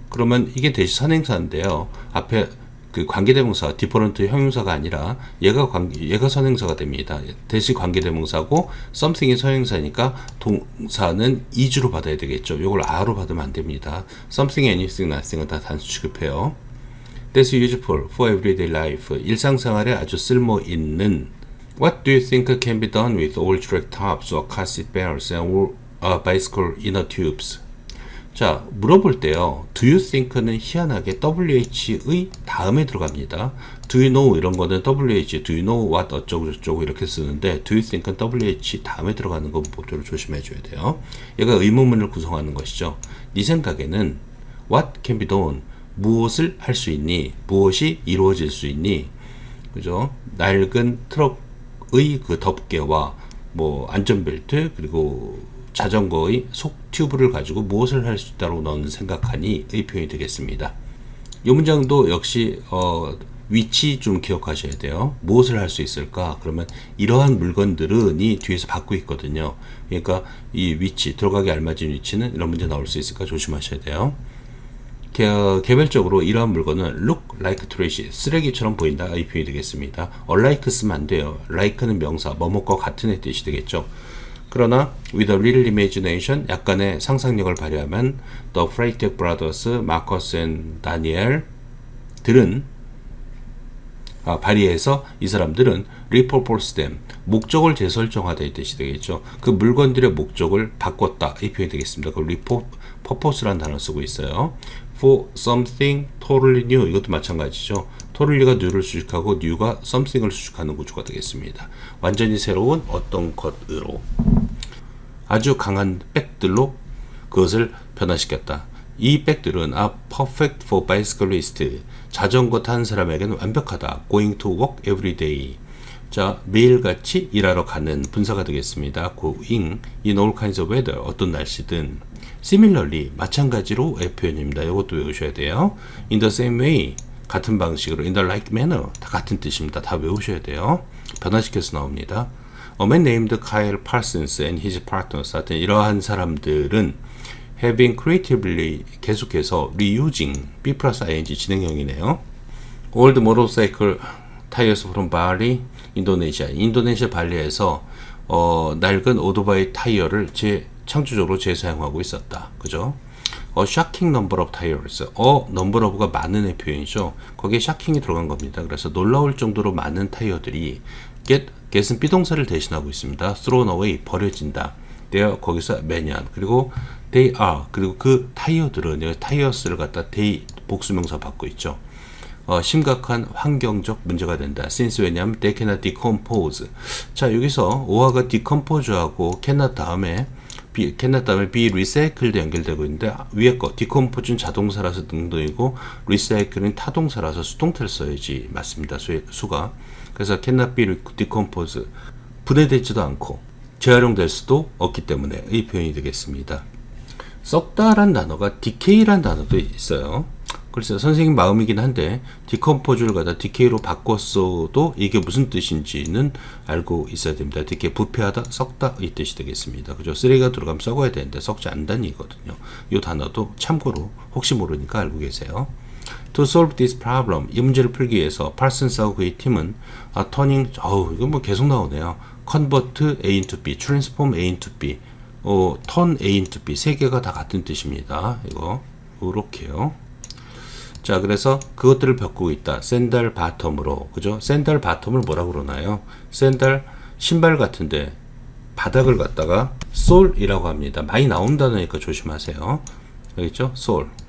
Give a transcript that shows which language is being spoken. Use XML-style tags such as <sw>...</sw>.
<ko>그러면 이게 대시 선행사인데요. 앞에 그 관계대명사, different 형용사가 아니라 얘가 선행사가 됩니다. 대시 관계대명사고 something이 선행사니까 동사는 is로 받아야 되겠죠. 이걸 are로 받으면 안 됩니다. something, anything, nothing은 다 단수 취급해요.</ko> <en>That's useful for everyday life.</en> <ko>일상생활에 아주 쓸모있는</ko> <en>What do you think can be done with old track tops or car seat belts and bicycle inner tubes?</en> <ko>자, 물어볼 때요. Do you think는 희한하게 WH의 다음에 들어갑니다. Do you know 이런 거는 WH, do you know what 어쩌고 저쩌고 이렇게 쓰는데 Do you think은 WH 다음에 들어가는 거 모두를 조심해 줘야 돼요. 얘가 의문문을 구성하는 것이죠. 네 생각에는</ko> <en>What can be done?</en> <ko>무엇을 할 수 있니? 무엇이 이루어질 수 있니? 그죠? 낡은 트럭의 그 덮개와 뭐 안전벨트 그리고 자전거의 속 튜브를 가지고 무엇을 할 수 있다고 너는 생각하니? 의 표현이 되겠습니다. 이 문장도 역시 위치 좀 기억하셔야 돼요. 무엇을 할 수 있을까? 그러면 이러한 물건들은 이 뒤에서 받고 있거든요. 그러니까 이 위치, 들어가기 알맞은 위치는 이런 문제 나올 수 있을까 조심하셔야 돼요. 개별적으로 이러한 물건은 look like trash, 쓰레기처럼 보인다. 이 표현이 되겠습니다. unlike 쓰면 안 돼요. like는 명사, 뭐뭐과 같은의 뜻이 되겠죠.</ko> <en>그러나 with a little imagination,</en> <ko>약간의 상상력을 발휘하면</ko> <en>the Freytag brothers, Marcus and Daniel 들은 발휘해서 이 사람들은 repurpose them, 목적을 재설정하다 이 뜻이 되겠죠.</en> <ko>그 물건들의 목적을 바꿨다 이 표현이 되겠습니다. 그 repurpose라는 단어를 쓰고 있어요.</ko> <en>for something totally new, 이것도 마찬가지죠.</en> <ko>totally가 new를 수식하고 new가 something을 수식하는 구조가 되겠습니다. 완전히 새로운 어떤 것으로 아주 강한 백들로 그것을 변화시켰다. 이 백들은</ko> <en>are perfect for bicyclist,</en> <ko>자전거 타는 사람에게는 완벽하다.</ko> <en>going to work every day, 자 매일같이 일하러 가는 분사가 되겠습니다. going in all kinds of weather, 어떤 날씨든.</en> <ko>similarly, 마찬가지로 의 표현입니다. 이것도 외우셔야 돼요.</ko> <en>in the same way, 같은 방식으로. in the like manner, 다 같은 뜻입니다.</en> <ko>다 외우셔야 돼요. 변화시켜서 나옵니다.</ko> <en>A man named Kyle Parsons and his partners, 하여튼 이러한 사람들은 having creatively, 계속해서 reusing, B 플러스 ing 진행형이네요. old motorcycle tires from Bali,</en> <ko>인도네시아 발리에서 낡은 오토바이 타이어를 창조적으로 재사용하고 있었다.</ko> <en>그죠? A shocking number of tires.</en> <ko>number of가 많은의 표현이죠. 거기에 shocking이 들어간 겁니다. 그래서 놀라울 정도로 많은 타이어들이 get은 비동사를 대신하고 있습니다.</ko> <en>thrown away, 버려진다.</en> <ko>they 거기서 매년, 그리고 they are, 그리고 그 타이어들은 타이어스를 갖다 they 복수명사 받고 있죠. 심각한 환경적 문제가 된다.</ko> <en>since, 왜냐하면 they cannot decompose.</en> <ko>자, 여기서 오화가 decompose하고 cannot 다음에 be recycled 연결되고 있는데, 위에 거 decompose는 자동사라서 능동이고 recycl은 타동사라서 수동태를 써야지 맞습니다. 수가. 그래서 cannot be decomposed, 분해되지도 않고 재활용될 수도 없기 때문에 이 표현이 되겠습니다. 썩다란 단어가 decay란 단어도 있어요. 글쎄요, 선생님 마음이긴 한데 decompose를 갖다 decay로 바꿨어도 이게 무슨 뜻인지는 알고 있어야 됩니다. decay, 부패하다, 썩다 이 뜻이 되겠습니다. 그죠? 쓰레기가 들어가면 썩어야 되는데 썩지 않다는 얘기거든요. 이 단어도 참고로 혹시 모르니까 알고 계세요.</ko> <en>To solve this problem,</en> <ko>이 문제를 풀기 위해서 파슨스하고 그의 팀은 turning, 이거 뭐 계속 나오네요.</ko> <en>convert A into B, transform A into B, turn A into B, 세 개가 다 같은 뜻입니다.</en> <ko>이거 이렇게요. 자, 그래서 그것들을 바꾸고 있다. 샌들 바텀으로, 그죠? 샌들 바텀을 뭐라고 그러나요? 샌들 신발 같은데 바닥을 갖다가 솔이라고 합니다. 많이 나온 단어니까 조심하세요. 알겠죠? 솔.</ko>